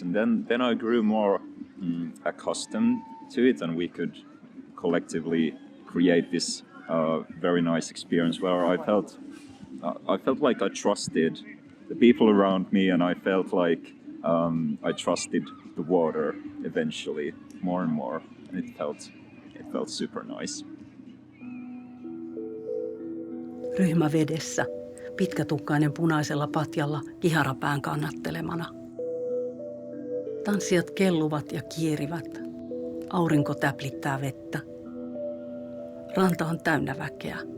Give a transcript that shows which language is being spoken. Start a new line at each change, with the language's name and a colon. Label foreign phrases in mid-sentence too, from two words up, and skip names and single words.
English: And then I grew more accustomed to it, and we could collectively create this very nice experience where I felt like I trusted the people around me, and I felt like I trusted the water eventually more and more, and it felt super nice.
Finnish: Ryhmä vedessä, pitkätukkainen punaisella patjalla kiharapään kannattelemana. Tanssijat kelluvat ja kierivät. Aurinko täplittää vettä. Ranta on täynnä väkeä.